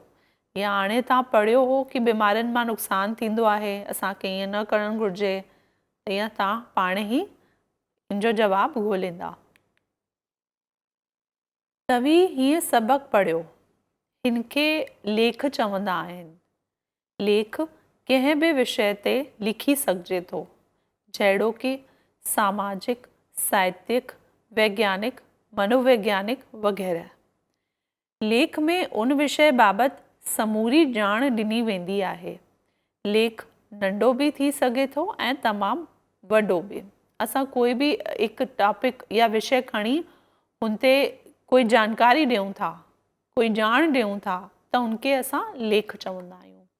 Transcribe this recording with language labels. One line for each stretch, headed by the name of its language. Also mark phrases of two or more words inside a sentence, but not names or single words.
Sindhi: या हाणे तव्हां पढ़ियो हो कि बीमारियुनि मां नुक़सानु थींदो आहे, असांखे ईअं न करणु घुरिजे, त ईअं तव्हां पाण ई इन जो जवाबु ॻोल्हींदा। तव्हीं हीअं सबक़ु पढ़ियो, हिन खे लेख चवंदा आहिनि। लेख कंहिं बि विषय ते लिखी सघिजे थो, जहिड़ो कि सामाजिक, साहित्यिक, वैज्ञानिक, मनोवैज्ञानिक वग़ैरह। लेख में उन विषय बाबति समूरी ॼाण ॾिनी वेंदी आहे। लेख नंढो बि थी सघे थो ऐं तमामु वॾो बि। असां कोई बि हिकु टॉपिक या विषय खणी हुन ते कोई जानकारी ॾियूं था, कोई ॼाण ॾियूं था, त उनखे असां लेख चवंदा आहियूं।